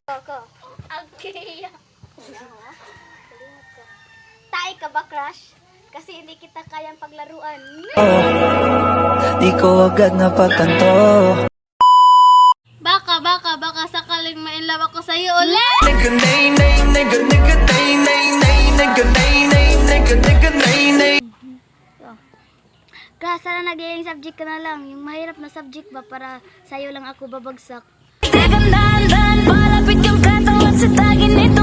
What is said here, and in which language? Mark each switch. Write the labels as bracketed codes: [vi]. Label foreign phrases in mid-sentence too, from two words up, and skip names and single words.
[tl] Ko. Okay. Tayo ka ba, crush? Kasi hindi kita kayang paglaruan. Di ko agad napagtanto. Baka sakaling ma-inlove ako sa'yo ulit. Nigga, nay, nay, nigga, nigga, nay, nay, nay, nigga, nay, nay, nigga, nigga, nay, nay. Crush, sana naging subject ka na lang. Yung mahirap na subject ba para sa'yo lang ako babagsak. Palapit kang katawan sa tagin